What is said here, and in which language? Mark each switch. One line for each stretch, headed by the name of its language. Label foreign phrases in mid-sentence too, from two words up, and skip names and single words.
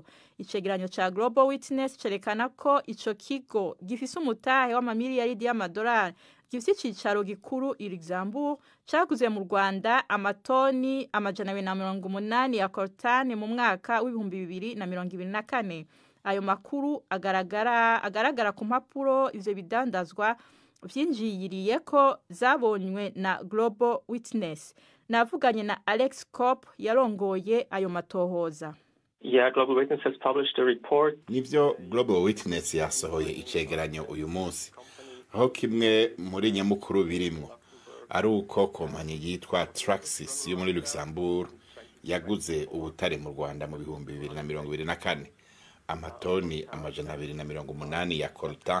Rundi: Icegeranyo ca Global Witness cerekana ko ico kigo gifise umutahe w'amamiliyaridi y'amadolari gifise icicaro gikuru i Luxembourg caguze mu Rwanda amatoni 280 ya coltan mu mwaka w'ibihumbi 2024. Ayo makuru agaragara ku mpapuro ivyo bidandazwa vyinjiyiriye ko zabonywe na Global Witness. Navuganye na Alex Kopp yarongoye ayo matohoza.
English: Yeah, Global Witness has published a report.
Rundi: Nivyo Global Witness yasohoye icegeranyo uyu munsi. Aho kimwe muri nyamukuru birimwo ari uko kompanyi yitwa Traxys yo muri Luxembourg yaguze ubutare mu Rwanda mu bihumbi 2024 amatoni 280 ya coltan.